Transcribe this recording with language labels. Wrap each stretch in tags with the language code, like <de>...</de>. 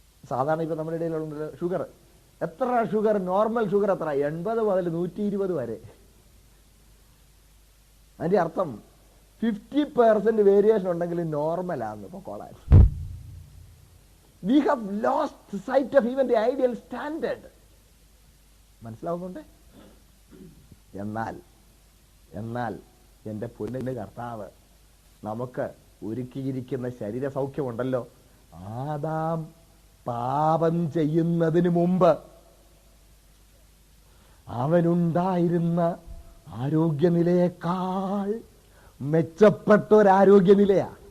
<ml>സാധാരണ ഇപ്പൊ നമ്മുടെ ഇടയിലുള്ള ഷുഗർ എത്ര? ഷുഗർ, നോർമൽ ഷുഗർ എത്ര? 80 മുതൽ 120 വരെ. അതിന്റെ അർത്ഥം 50% വേരിയേഷൻ ഉണ്ടെങ്കിൽ നോർമലാന്ന് പൊക്കോളാൻ.</ml> <en>We have lost sight of even the ideal standard.</en> <ml>മനസ്സിലാവുന്നുണ്ടേ? എന്നാൽ എന്റെ പൊന്നിന്റെ കർത്താവ് നമുക്ക് ഒരുക്കിയിരിക്കുന്ന ശരീര സൗഖ്യമുണ്ടല്ലോ, ആദാം പാപം ചെയ്യുന്നതിന് മുമ്പ് അവനുണ്ടായിരുന്ന ആരോഗ്യനിലയേക്കാൾ മെച്ചപ്പെട്ട ഒരു ആരോഗ്യനിലയാ.</ml>